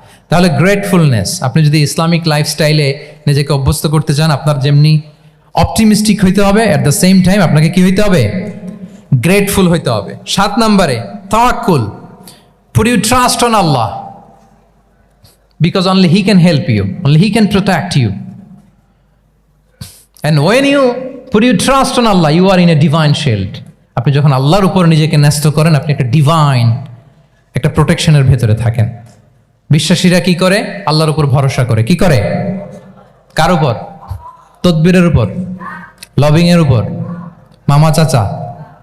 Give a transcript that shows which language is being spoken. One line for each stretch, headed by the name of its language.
Bangla: তাহলে গ্রেটফুলনেস, আপনি যদি ইসলামিক লাইফস্টাইলে নিজেকে অভ্যস্ত করতে চান, আপনার যেমনি অপটিমিস্টিক হইতে হবে, অ্যাট দ্য সেম টাইম আপনাকে কি হইতে হবে? গ্রেটফুল হইতে হবে। 7 নম্বরে তাওয়াক্কুল।
English: Put you trust on Allah because only He can help you, only He can protect you. And when you put your trust on Allah, you are in a divine shield.
Bangla: আপনি যখন আল্লাহর উপর নিজেকে ন্যস্ত করেন, আপনি একটা ডিভাইন, একটা প্রোটেকশনের ভেতরে থাকেন। বিশ্বাসীরা কি করে? আল্লাহর উপর ভরসা করে। কি করে? কার উপর? তদবিরের উপর, লবিং এর উপর, মামা চাচা।